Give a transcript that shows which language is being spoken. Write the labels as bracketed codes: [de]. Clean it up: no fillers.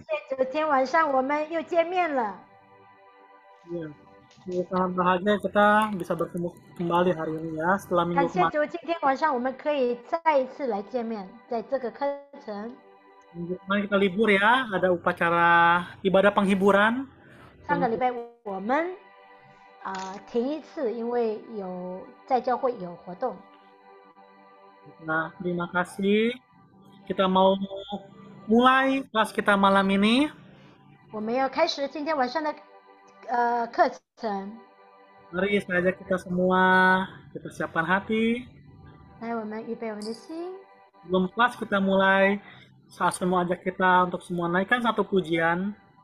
[zh] 昨天晚上我们又见面了， [id] Ya, sangat bahagia kita bisa bertemu kembali hari ini ya setelah [zh] 感 [id] minggu [zh] 谢 [id] kemarin. [zh] 主，今天晚上我们可以再一次来见面，在这个课程。 [id] Minggu kemarin kita libur ya, ada upacara ibadah penghiburan. [zh] 上个礼拜我们停一次，因为在教会有活动。 [id] Nah, terima kasih. Kita mau mulai kelas kita malam ini. [zh] 我们要开始今天晚上的课程。 [id] Mari saya ajak kita semua, kita siapkan hati. [zh] 来，我们预备我们的心。 [id] Sebelum kelas kita mulai, saya mau ajak kita untuk semua naikkan satu pujian.